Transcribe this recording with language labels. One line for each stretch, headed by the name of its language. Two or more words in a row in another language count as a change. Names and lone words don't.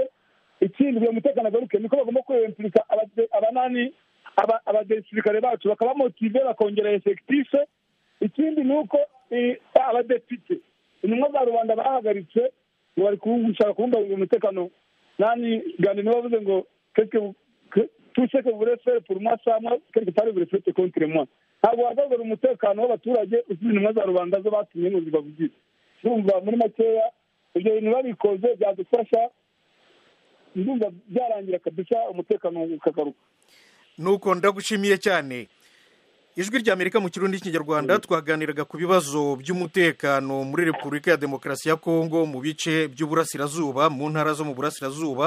Kinyarwanda: Ikindi ngo umutekano ugaruke niko bagomba kwemplika abadesirikare bacu bakabamotive bakongera effectif. Ikindi nuko abadepite intumwa za rubanda bahagaritse bari gushaka kubungabunga umutekano. Nani gani niwe bavuze ngo
French: tout ce que vous voulez faire pour moi, ça, moi, quelque part, vous le faites contre moi.
Kinyarwanda: Ntabwo wagaragara umutekano w'abaturage usubiza intumwa za rubanda zo batumye ngo zibavugire. Ndumva muri makeya ibyo bintu babikoze byadufasha, ndumva byarangira kabisa umutekano ukagaruka. Nuko ndagushimiye cyane. Ijwi ry'Amerika mu Kirundi n'Ikinyarwanda twaganiraga ku bibazo by'umutekano muri Repubulika ya Demokarasi ya Kongo mu bice by'uburasirazuba, mu ntara zo mu burasirazuba.